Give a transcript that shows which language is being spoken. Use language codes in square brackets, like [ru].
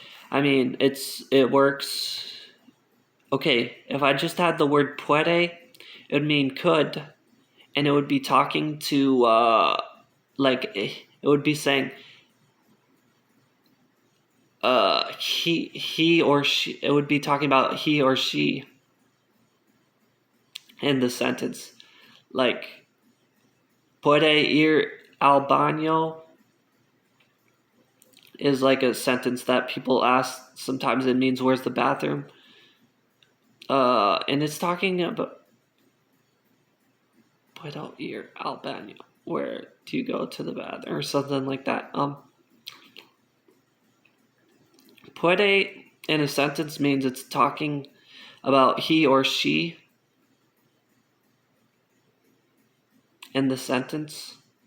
[en] I mean, it works. Okay, if I just had the word puede, it would mean could, and it would be talking to, it would be saying, he or she, it would be talking about he or she in the sentence. [es] Puede ir al baño [en] is a sentence that people ask. Sometimes it means where's the bathroom. And it's talking about [es] puedo ir al baño. [en] Where do you go to the bathroom or something like that. Puede in a sentence means it's talking about he or she in the sentence.